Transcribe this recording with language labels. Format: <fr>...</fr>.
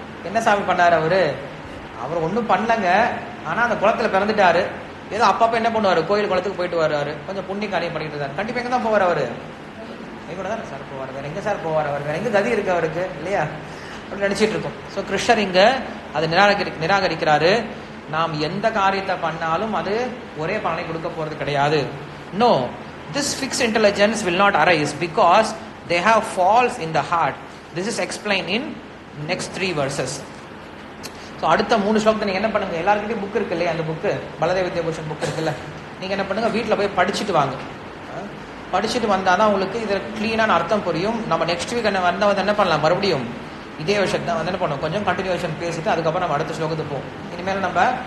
<ta>என்ன சாமி பண்ணாரு அவரு, அவர் ஒன்றும் பண்ணலங்க, ஆனா அந்த குளத்துல பிறந்துட்டாரு, ஏதோ அப்பப்ப என்ன பண்ணுவாரு, கோயில் குளத்துக்கு போயிட்டு வர்றாரு, கொஞ்சம் புண்ணிய காரியம் பண்ணிட்டு இருந்தாரு. கண்டிப்பா எங்க தான் போவார் அவரு, வைகுண்டம் தான் சார் போவார், வேற எங்க சார் போவார், அவர் வேற எங்க கதி இருக்கு அவருக்கு இல்லையா அப்படின்னு நினைச்சிட்டு இருக்கோம். ஸோ கிருஷ்ணர் இங்க அதை நிராகரிக்கிறாரு. நாம் எந்த காரியத்தை பண்ணாலும் அது ஒரே பலனை கொடுக்க போறது கிடையாது.</ta> <en>No, this fixed intelligence will not arise because they have faults in the heart. This is explained in next 3 verses.</en> <ta>So அடுத்த 3 ஸ்லோகத்தை நீங்க என்ன பண்ணுங்க, எல்லாருக்கிட்டையும் புக் இருக்கு இல்லையா, அந்த புக்கு பலதேவ வித்யாபூஷன் புக் இருக்குல்ல, நீங்க என்ன பண்ணுங்க, வீட்டில் போய் படிச்சுட்டு வாங்க. படிச்சுட்டு வந்தாதான் உங்களுக்கு இதில் கிளீனான அர்த்தம் புரியும். நம்ம நெக்ஸ்ட் வீக் என்ன வந்தால் என்ன பண்ணலாம், மறுபடியும் இதே விஷயத்தை தான் வந்து என்ன பண்ணுவோம், கொஞ்சம் கண்டினியூஷன் பேசிட்டு அதுக்கப்புறம் நம்ம அடுத்த ஸ்லோகத்துக்கு போவோம். இனிமேல் நம்ம</ta>